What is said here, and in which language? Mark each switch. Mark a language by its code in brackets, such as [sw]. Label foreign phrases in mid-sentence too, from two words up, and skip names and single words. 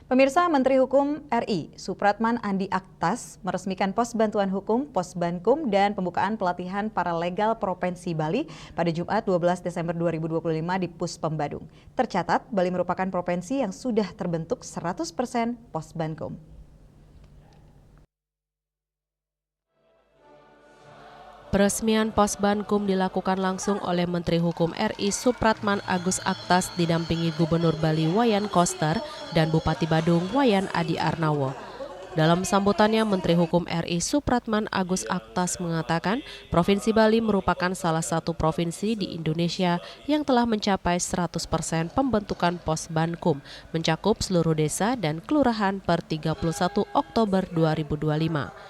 [id] Pemirsa, Menteri Hukum RI Supratman Andi Aktas meresmikan pos bantuan hukum, pos Bankum, dan pembukaan pelatihan paralegal Provinsi Bali pada Jumat 12 Desember 2025 di Puspem Badung. Tercatat, Bali merupakan provinsi yang sudah terbentuk 100% pos Bankum. Peresmian pos Bankum dilakukan langsung oleh Menteri Hukum RI Supratman Agus Aktas didampingi Gubernur Bali Wayan Koster dan Bupati Badung Wayan Adi Arnawo. Dalam sambutannya, Menteri Hukum RI Supratman Agus Aktas mengatakan Provinsi Bali merupakan salah satu provinsi di Indonesia yang telah mencapai 100% pembentukan pos Bankum, mencakup seluruh desa dan kelurahan per 31 Oktober 2025.